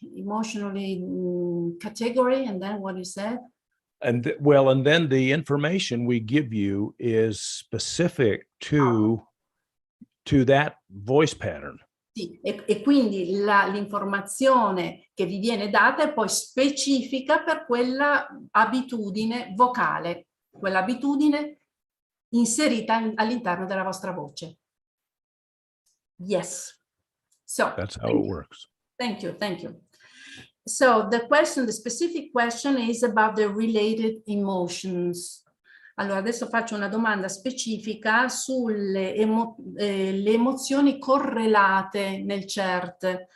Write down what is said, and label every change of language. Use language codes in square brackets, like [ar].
[en] Emotionally category, and then what is that? And then the information we give you is specific to that voice pattern. [it] Sì, e quindi l'informazione che vi viene data è poi specifica per quella abitudine vocale, quell'abitudine inserita all'interno della vostra voce. [en] Yes. So That's how it works. Thank you. So the specific question is about the related emotions. [it] Allora, adesso faccio una domanda specifica sulle le emozioni correlate nel CERT.